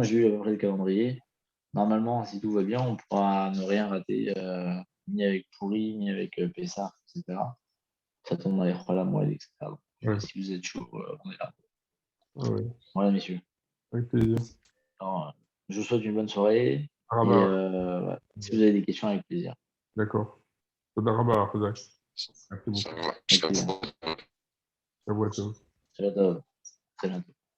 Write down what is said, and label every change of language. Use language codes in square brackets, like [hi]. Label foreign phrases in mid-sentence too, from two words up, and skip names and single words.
[fr] J'ai eu à peu près le calendrier. Normalement, si tout va bien, on pourra ne rien rater, ni avec Pourri, ni avec Pessah, etc. Ça tombe dans les Moed, etc. Donc, si vous êtes chaud, on est là. Voilà, messieurs. Avec plaisir. Alors, je vous souhaite une bonne soirée. Si vous avez des questions, avec plaisir. D'accord. [he] תודה רבה, תודה. [fr] Merci beaucoup. Ça va. Très bientôt.